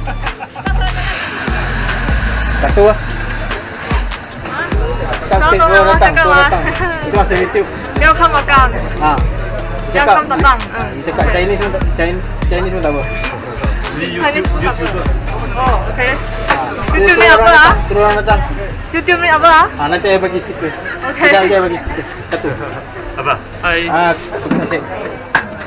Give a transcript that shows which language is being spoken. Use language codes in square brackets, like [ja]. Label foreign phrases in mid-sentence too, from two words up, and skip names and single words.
[ms] Satu lah. Keluar datang. Itu masuk YouTube. [zh] 要看我干， Ha. 要看我干，嗯， [ms] Cakap Chinese pun tak apa. Chinese pun tak apa. Oh, okay. Ha. YouTube ni apa lah? Terus orang datang. YouTube ni apa lah? Ha, nanti saya bagi stiker. Okay. Sekejap lagi saya bagi stiker. Satu. Apa? Hai. Ah, terima kasih.